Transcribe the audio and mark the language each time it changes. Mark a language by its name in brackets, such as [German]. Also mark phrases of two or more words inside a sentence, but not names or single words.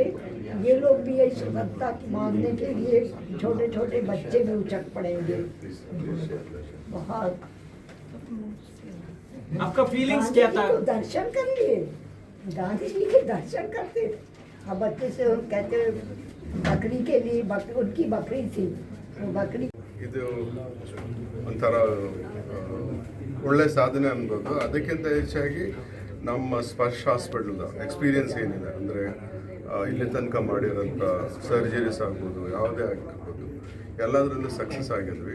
[Hindi] ये लोग भी यही स्वतंत्रता मांगने के लिए छोटे छोटे बच्चे भी उचक पड़ेंगे। बहुत आपका फीलिंग्स क्या था? दर्शन कर लिए, गांधी जी के दर्शन करते थे। अब बच्चे से कहते बकरी के लिए उनकी बकरी थी, वो बकरी [Kannada] ಇದು ಒಂಥರ ಒಳ್ಳೆ ಸಾಧನೆ ಅನ್ಬೋದು. ಅದಕ್ಕಿಂತ ಹೆಚ್ಚಾಗಿ ನಮ್ಮ ಸ್ಪರ್ಶ ಹಾಸ್ಪಿಟಲ್ದ ಎಕ್ಸ್ಪೀರಿಯನ್ಸ್ ಏನಿದೆ ಅಂದರೆ ಇಲ್ಲಿ ತನಕ ಮಾಡಿರೋಂಥ ಸರ್ಜರೀಸ್ ಆಗ್ಬೋದು, ಯಾವುದೇ ಆಗಿರ್ಬೋದು, ಎಲ್ಲದರಲ್ಲೂ ಸಕ್ಸಸ್ ಆಗಿದ್ವಿ.